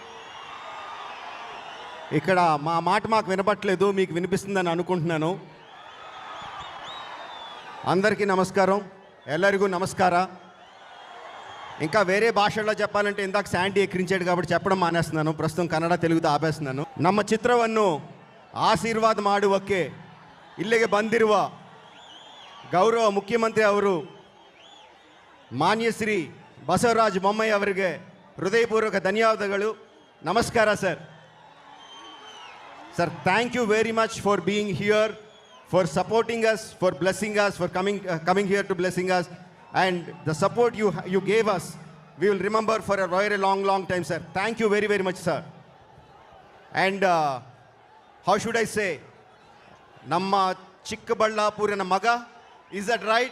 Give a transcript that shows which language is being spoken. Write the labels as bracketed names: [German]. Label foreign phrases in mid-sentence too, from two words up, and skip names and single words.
[Telugu] ఇక్కడ మా మాట మాకు వినపట్లేదు, మీకు వినిపిస్తుందని అనుకుంటున్నాను. అందరికీ నమస్కారం, [Kannada] ಎಲ್ಲರಿಗೂ ನಮಸ್ಕಾರ. [Telugu] ఇంకా వేరే భాషల్లో చెప్పాలంటే ఇందాక శాండీ ఎక్కిరించాడు కాబట్టి చెప్పడం మానేస్తున్నాను. ప్రస్తుతం కన్నడ తెలుగుతో ಆಪೇస్తున్నాను. [Kannada] ನಮ್ಮ ಚಿತ್ರವನ್ನು ಆಶೀರ್ವಾದ ಮಾಡುವಕ್ಕೆ ಇಲ್ಲಿಗೆ ಬಂದಿರುವ ಗೌರವ ಮುಖ್ಯಮಂತ್ರಿ ಅವರು ಮಾನ್ಯ ಶ್ರೀ ಬಸವರಾಜ ಬೊಮ್ಮಾಯಿ ಅವರಿಗೆ ಹೃದಯಪೂರ್ವಕ ಧನ್ಯವಾದಗಳು. ನಮಸ್ಕಾರ ಸರ್. [English] Sir, thank you very much for being here, for supporting us, for blessing us, for coming here to blessing us, and the support you gave us, we will remember for a very long time, sir. Thank you very much, sir. And how should I say, [Kannada] ನಮ್ಮ ಚಿಕ್ಕಬಳ್ಳಾಪುರನ ಮಗ, [English] is that right?